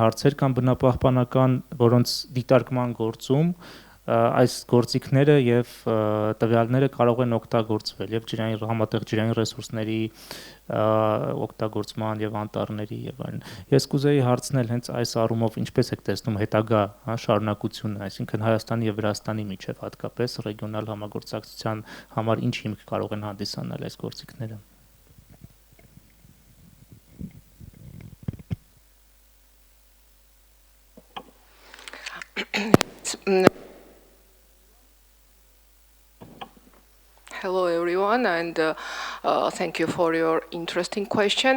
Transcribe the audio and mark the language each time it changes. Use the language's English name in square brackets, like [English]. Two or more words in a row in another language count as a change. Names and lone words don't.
[Armenian] հարցեր կան բնապահպանական, որոնց դիտարկման գործում այս գործիքները եւ տվյալները կարող են օգտագործվել եւ համատեղ ջրային ռեսուրսների օգտագործման եւ անտառների եւ այլն։ Ես կուզեի հարցնել հենց այս առումով ինչպես եք տեսնում հետագա շարունակությունը, այսինքն Հայաստանի եւ Վրաստանի միջեւ հատկապես ռեգիոնալ համագործակցության համար ինչ հիմք կարող են հանդիսանալ այս գործիքները։ [English] Hello everyone, and thank you for your interesting question.